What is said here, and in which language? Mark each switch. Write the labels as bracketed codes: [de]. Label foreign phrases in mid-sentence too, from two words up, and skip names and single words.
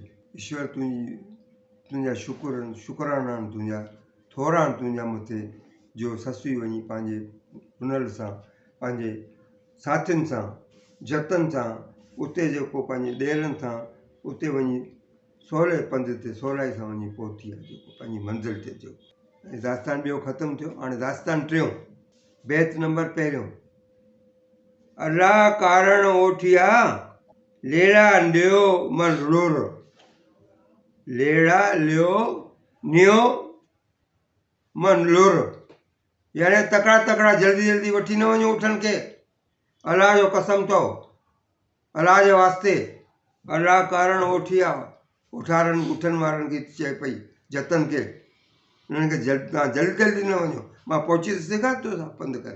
[sd] ईश्वर तुंहिंजा शुकराना आहिनि, तुंहिंजा थोरा आहिनि तुंहिंजा मथे, जो ससुई वञी पंहिंजे हुनर सां, पंहिंजे साथियुनि सां, जतन सां, उते जेको पंहिंजे ॾेरनि सां उते वञी सवले पंध ते सवलाई सां वञी पहुती आहे, जेको पंहिंजी मंज़िल ते। जेको दास्तान ॿियो ख़तमु थियो। हाणे दास्तान 3। बैत नंबर 1। अल्लाह कारण ओठिया लेड़ा लियो मन रोर। लेड़ा लियो नियो मन लोर, यानी तकड़ा तकड़ा जल्दी जल्दी वठी न वञो उठनि खे। अल्लाह जो कसम अथव, अल्लाह जे वास्ते। अल्लाह कारण ओठिया, उठनि वारनि खे चए पई, जतन खे, उन्हनि खे तव्हां जल्दी जल्दी न वञो, मां पहुची त सघां थो पंधु करे।